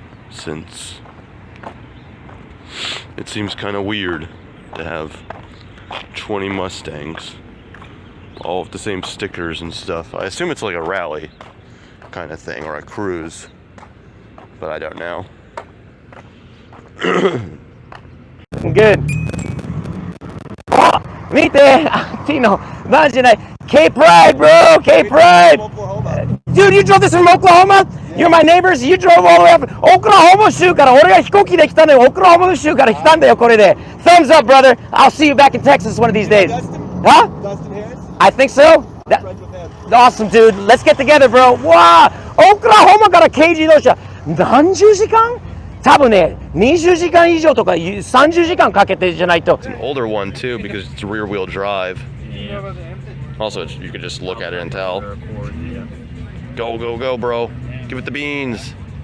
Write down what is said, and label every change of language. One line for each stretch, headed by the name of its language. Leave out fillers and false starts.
English: Since it seems kind of weird to have 20 Mustangs, all with the same stickers and stuff. I assume it's like a rally kind of thing, or a cruise, but I don't know. Good.
Japanese: Oh, 見て、ティノ、マジない。
English: K-Pride, bro, K-Pride. Dude, you drove this from Oklahoma? You're my neighbors. You drove all the way up.
Japanese: Oklahoma 州から俺が飛行機で来たのよ。Oklahoma 州から来たんだよこれで。
English: Thumbs up, brother. I'll see you back in Texas one of these days. Huh? I think so. Awesome, dude. Let's get together, bro. Wow.
Japanese: Oklahoma から軽自動車。何十時間？多分ね、20時間以上とか30時間かけてじゃないと。
English: It's an older one too because it's rear wheel drive. Also, you could just look at it and tell. Go, go, go, bro. Give it the beans.